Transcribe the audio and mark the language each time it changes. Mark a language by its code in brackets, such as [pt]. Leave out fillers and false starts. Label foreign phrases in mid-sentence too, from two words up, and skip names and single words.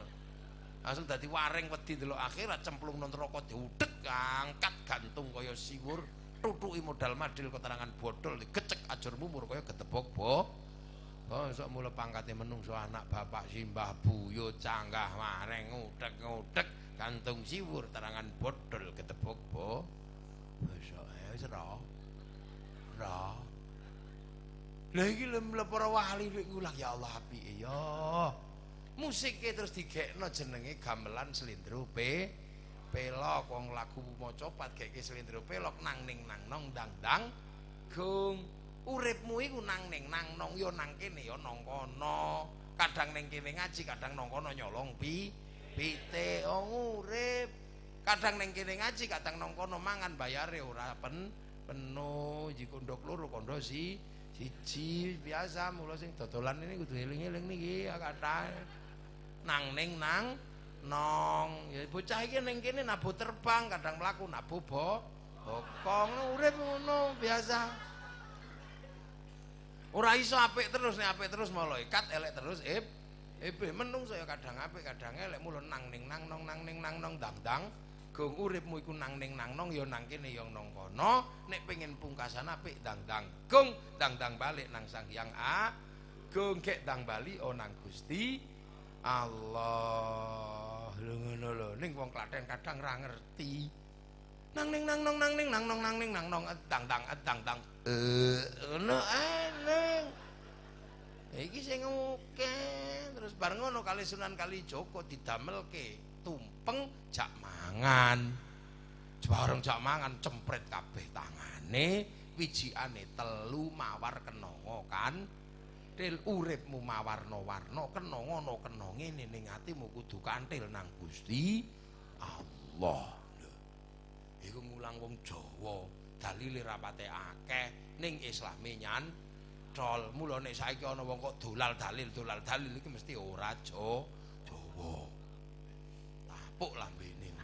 [jv] Langsung dadi waring wedi delok akhirat cemplung nang neraka diudhek angkat gantung kaya siwur, tutuki modal madil keterangan bodol digecek ajur mumur kaya getebok Oh, sok mula pangkate menungso anak bapak simbah buyut canggah mareng ngudek gantung siwur terangan bodol ketebok wis ra. Lah iki lem para wali ngulah ya Allah apike ya. Musike terus digekno jenenge gamelan slendro pelok wong lagu maca pat geke slendro pelok nang ning nang nong dang dang gung. Uripmu iku nang ning nang nong ya nang kene ya nang kono. Kadang ning kene ngaji, kadang nang kono nyolong pite. Oh urip. Kadang ning kene ngaji, kadang nang kono mangan bayare ora penuh iki kondo loro kondo siji biasa mula sing dodolan ini kudu eling-eling niki kathah nang ning nang nong ya bocah iki ning kene nabuh terbang kadang mlaku nabuh bokong urip ngono biasa ora iso apik terus nek apik terus malaikat elek terus menungso ya kadang apik kadang elek mula nang ning nang nong dang gong uripmu iku nang ning nang nong ya nang kene ya nang kono nek pengen pungkasan apik dang gong dang balik nang Sang Hyang Agung gek dang bali nang Gusti Allah lho ngono lho ning wong Klaten kadang ra ngerti nang ning nang nong dang ngono eneng iki sing oke terus bareng ngono kali Sunan Kalijaga didamelke tumpeng jak mangan bareng jak mangan cempret kabeh tangane wijikane telu mawar kenanga kan til uripmu mawarna-warna kenanga ngene ning atimu kudu kanthil nang Gusti Allah lho iku mulang wong Jawa dalile rapate akeh ning Islame nyantol mula nek saiki ana wong kok dolal dalil iki mesti ora Jawa tapuk lambene